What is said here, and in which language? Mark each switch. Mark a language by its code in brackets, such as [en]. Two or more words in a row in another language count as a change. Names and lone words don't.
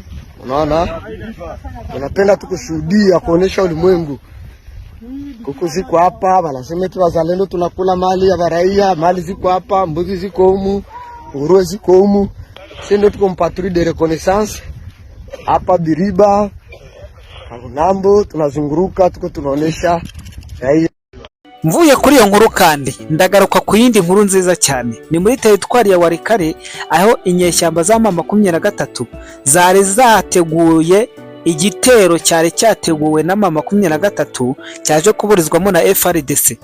[sw] Unaona, tunapenda tukushuhudia kuonesha ulimwengu kuku ziko hapa. Wanasema tu Wazalendo tunakula mali ya raia, mali ziko hapa, mbuzi ziko humu, nguruwe ziko humu. Sisi ndio tuko [fr] mpatrouille de reconnaissance [sw] hapa Biriba, Kabunambo, tunazunguruka tuko tunaonesha raia. [rw] Mvuye kuri iyo nkuru kandi ndagaruka ku yindi nkuru nziza cyane. Ni muri teritwari ya Warikare, aho inyeshyamba za M23 zari zateguye igitero cyari cyateguwe na M23 cyaje kuburizwamo na FARDC.